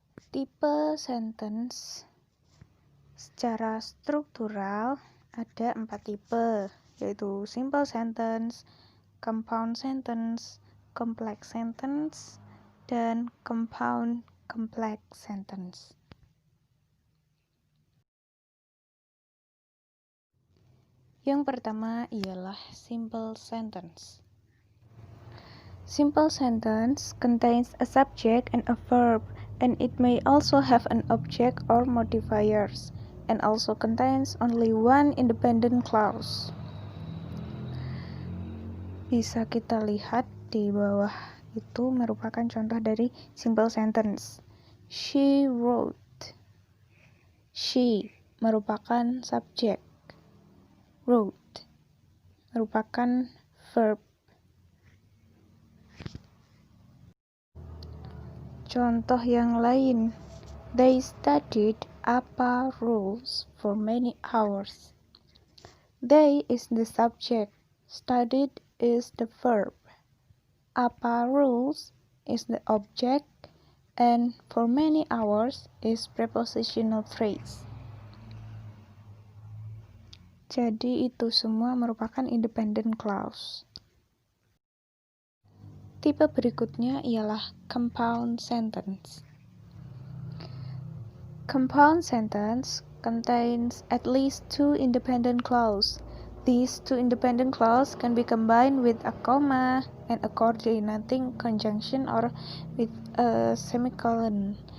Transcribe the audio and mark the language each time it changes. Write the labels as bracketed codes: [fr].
[id] Tipe sentence secara struktural ada 4 tipe, yaitu simple sentence, compound sentence, complex sentence, dan compound complex sentence. Yang pertama ialah simple sentence. [en] Simple sentence contains a subject and a verb, and it may also have an object or modifiers, and also contains only one independent clause. [id] Bisa kita lihat di bawah itu merupakan contoh dari simple sentence. [en] She wrote. She [id] merupakan subjek. [en] Wrote merupakan verb. [id] Contoh yang lain. [en] They studied APA rules for many hours. They is the subject. Studied is the verb. APA rules is the object, and for many hours is prepositional phrase. [id] Jadi itu semua merupakan independent clause. Tipe berikutnya ialah compound sentence. [en] Compound sentence contains at least 2 independent clauses. These 2 independent clauses can be combined with a comma and a coordinating conjunction or with a semicolon.